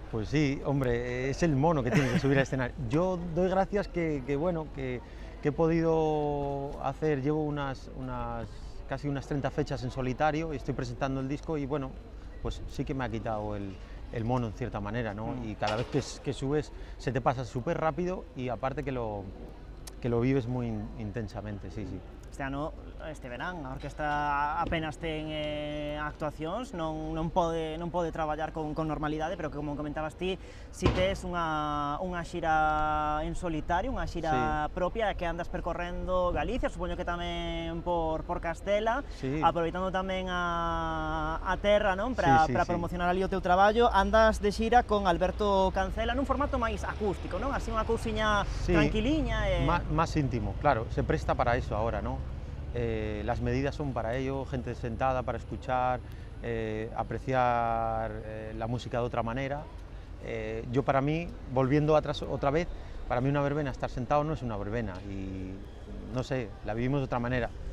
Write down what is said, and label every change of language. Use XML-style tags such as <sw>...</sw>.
<es>Pues sí, hombre, es el mono que tiene que subir al escenario. Yo doy gracias que he podido hacer, llevo casi unas 30 fechas en solitario y estoy presentando el disco y bueno, pues sí que me ha quitado el mono en cierta manera, ¿no? Y cada vez que subes se te pasa súper rápido y aparte que lo vives muy intensamente, sí.</es> <gl>Este verán, a orquestra apenas ten actuacións, non pode traballar con normalidade, pero que como comentabas ti, si tes unha xira en solitario, unha xira propia que andas percorrendo Galicia, supoño que tamén por Castela, aproveitando tamén a terra, non? Para promocionar ali o teu traballo, andas de xira con Alberto Cancela nun formato máis acústico, non? Así unha cousiña tranquiliña.</gl> <es>Más íntimo, claro, se presta para eso ahora, ¿no? Las medidas son para ello, gente sentada para escuchar, apreciar la música de otra manera. Yo para mí, volviendo atrás otra vez, para mí una verbena, estar sentado no es una verbena y no sé, la vivimos de otra manera.</es>